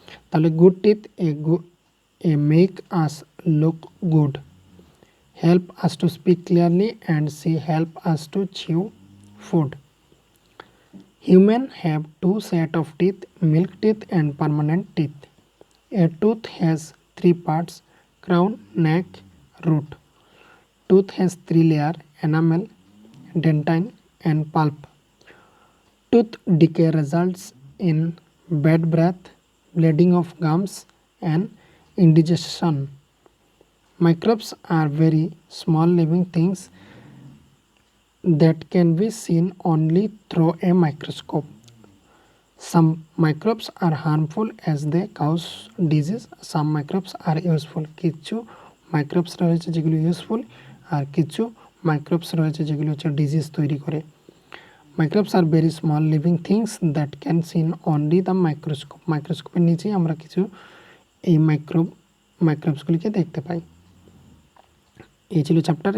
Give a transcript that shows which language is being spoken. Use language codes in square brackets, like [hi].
[en] তাহলে good teeth a make us look good, help us to speak clearly and see help us to chew food. Human have two set of teeth, milk teeth and permanent teeth. A tooth has 3 parts, crown, neck, root. Tooth has 3 layers, enamel, dentine and pulp. Tooth decay results in bad breath, bleeding of gums and indigestion. Microbes are very small living things that can be seen only through a microscope. Some microbes are harmful as they cause disease. Some microbes are useful. [bn] কিছু microbes রয়েছে যেগুলো useful আর কিছু microbes রয়েছে যেগুলো হচ্ছে disease তৈরি করে। [en] Microbes are very small living things that can seen only the microscope. [bn] মাইক্রোস্কোপের নিচেই আমরা কিছু এই মাইক্রোবসগুলিকে দেখতে পাই। এই ছিল চ্যাপ্টার।